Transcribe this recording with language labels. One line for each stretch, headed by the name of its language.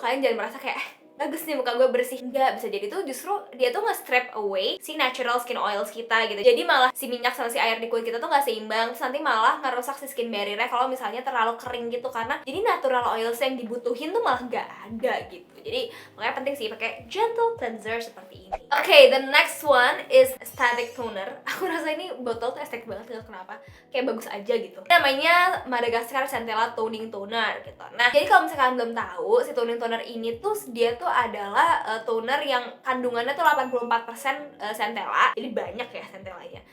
Indonesian: Kalian jangan merasa kayak bagus nih muka gue bersih. Enggak, bisa jadi tuh justru dia tuh nge-
English: strip away
Indonesian: si
English: natural skin oils
Indonesian: kita gitu. Jadi malah si minyak sama si air di kulit kita tuh nggak seimbang, terus nanti malah ngerusak si
English: skin barrier-
Indonesian: nya kalau misalnya terlalu kering gitu. Karena jadi
English: natural oils
Indonesian: yang dibutuhin tuh malah nggak ada gitu. Jadi makanya penting sih pakai
English: gentle cleanser
Indonesian: seperti ini.
English: Okay, the next one is aesthetic toner.
Indonesian: Aku rasa ini botol tuh estetik banget, gak kenapa, kayak bagus aja gitu. Namanya Madagascar Centella Toning Toner gitu. Nah jadi kalau misalkan belum tahu, si toning toner ini tuh dia tuh adalah toner yang kandungannya tuh 84% centella, jadi banyak ya centellanya.